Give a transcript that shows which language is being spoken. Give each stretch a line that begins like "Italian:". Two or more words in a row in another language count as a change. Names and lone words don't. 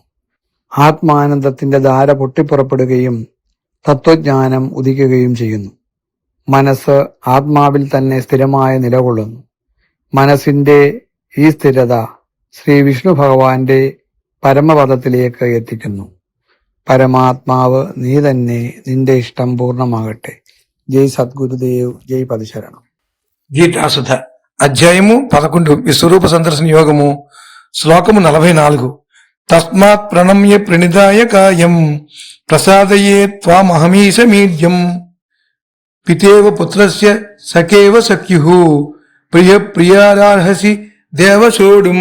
Malayalam: ആത്മാനന്ദത്തിന്റെ ധാര പൊട്ടിപ്പുറപ്പെടുകയും തത്വജ്ഞാനം ഉദിക്കുകയും ചെയ്യുന്നു. മനസ്സ് ആത്മാവിൽ തന്നെ സ്ഥിരമായി നിലകൊള്ളുന്നു. മനസ്സിന്റെ ഈ സ്ഥിരത ശ്രീ വിഷ്ണു ഭഗവാന്റെ പരമപദത്തിലേക്ക് എത്തിക്കുന്നു. പരമാത്മാവ് നീ തന്നെ, നിന്റെ ഇഷ്ടം പൂർണ്ണമാകട്ടെ.
Telugu: జై సద్గురుదేవ్, జై పదిశరణం. గీతాసుధ అధ్యాయము 11 విశ్వరూప సందర్శన యోగము శ్లోకము 44.
Sanskrit: తస్మాత్ ప్రణమ్య ప్రణిదాయ కాయం ప్రసాదయే త్వామహమీశ మీడ్యం పితేవ పుత్రస్య సఖేవ సఖ్యుః ప్రియ ప్రియారార్హసి దేవసోడుం.